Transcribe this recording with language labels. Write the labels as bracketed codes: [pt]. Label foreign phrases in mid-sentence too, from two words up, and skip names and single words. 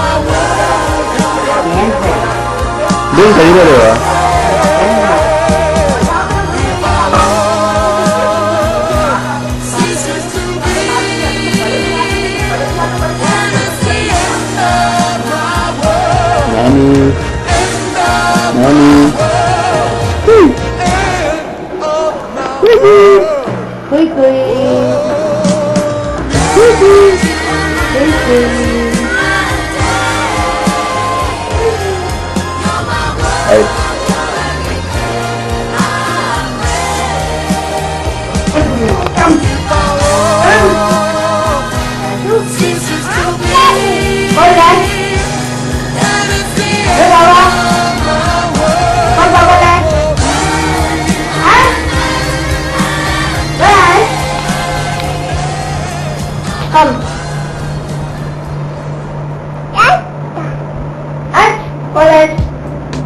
[en] Bring teddy bear over. [ja] Nani? Nani? Kui kui. Kui kui. Kui kui. [en] Hey. [es] Hola. Hola. [vi] Con baba lên. Hả? Với ai? Không. Anh, con lên.